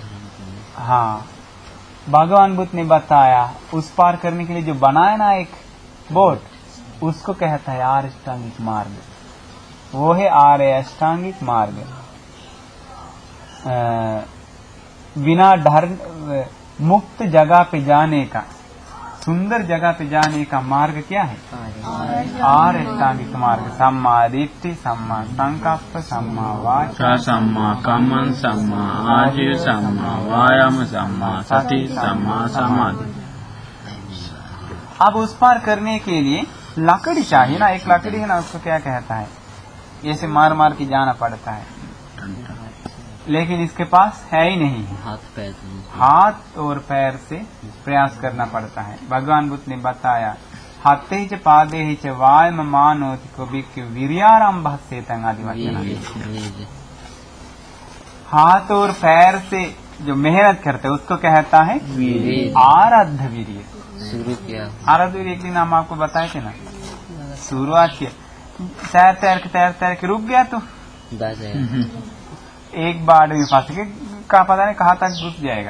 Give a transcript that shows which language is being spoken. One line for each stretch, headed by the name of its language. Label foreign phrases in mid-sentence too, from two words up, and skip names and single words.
Hindi: हाँ, भगवान बुद्ध ने बताया उस पार करने के लिए जो बनाया ना एक बोट, उसको कहता है आर्य अष्टांगिक मार्ग। वो है आर्य अष्टांगिक मार्ग। बिना डर, मुक्त जगह पे जाने का, सुंदर जगह पे जाने का मार्ग क्या है? आर्य अष्टांगिक मार्ग।
Pali: सम्मा दिट्ठि, सम्मा संकल्प, सम्मा वाचा, सम्मा कम्मन, सम्मा आजीव, सम्मा वायाम, सम्मा सति, सम्मा समाधि।
Hindi: अब उस पार करने के लिए लकड़ी चाहिए ना, एक लकड़ी है ना, उसको क्या कहता है, ऐसे मार मार के जाना पड़ता है, लेकिन इसके पास है ही नहीं, हाथ और पैर से प्रयास करना पड़ता है। भगवान बुद्ध ने बताया
Pali: हाथे ही च पादे ही च वायम मानोति को भी वीर्यारंभ से आदि वचन।
Hindi: हाथ और पैर से जो मेहनत करते हैं उसको कहता है आराध्य वीर्य। शुरू किया आराध्य वीर्य एक दिन हम आपको बताए थे ना, शुरुआत किया, तैर के रुक गया तो एक बार में फंस के का पता नहीं कहाँ तक घुस जाएगा।